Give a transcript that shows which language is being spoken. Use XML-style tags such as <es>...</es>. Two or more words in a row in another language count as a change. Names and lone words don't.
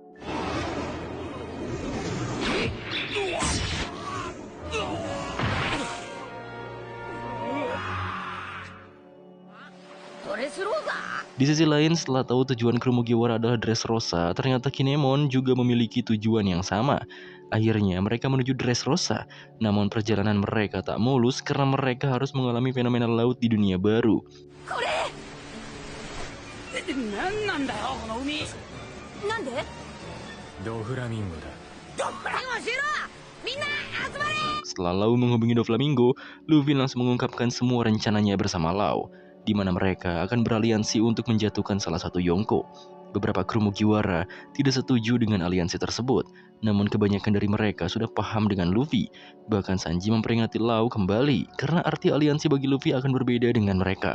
<id>Di sisi lain, setelah tahu tujuan kru Mugiwara adalah Dressrosa, ternyata Kinemon juga memiliki tujuan yang sama. Akhirnya mereka menuju Dressrosa, namun perjalanan mereka tak mulus karena mereka harus mengalami fenomena laut di dunia baru.</id> <ja>何なんだよこの海。なんで？ドフラミンゴだ。ドフラミンゴしろ。みんな集まれ。</ja> <id>Setelah Lau menghubungi Doflamingo, Luffy langsung mengungkapkan semua rencananya bersama Lau, di mana mereka akan beraliansi untuk menjatuhkan salah satu Yonko. Beberapa kru Mugiwara tidak setuju dengan aliansi tersebut, namun kebanyakan dari mereka sudah paham dengan Luffy. Bahkan Sanji memperingati Lau kembali, karena arti aliansi bagi Luffy akan berbeda dengan mereka.</id>